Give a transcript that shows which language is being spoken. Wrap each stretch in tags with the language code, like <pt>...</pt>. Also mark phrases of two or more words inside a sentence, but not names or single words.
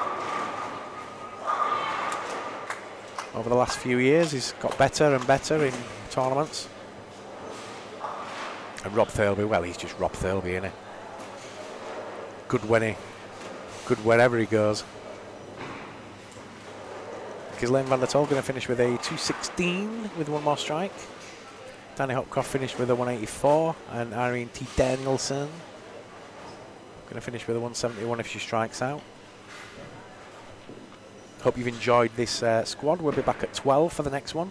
<en>Over the last few years, he's got better and better in tournaments. And Rob Thirlby, well, he's just Rob Thirlby, isn't he? Good good wherever he goes. Ghislaine van der Tol going to finish with a 216 with one more strike. Danny Hopcroft finished with a 184, and Irene T. Danielson going to finish with a 171 if she strikes out. Hope you've enjoyed this squad. We'll be back at 12 for the next one.</en>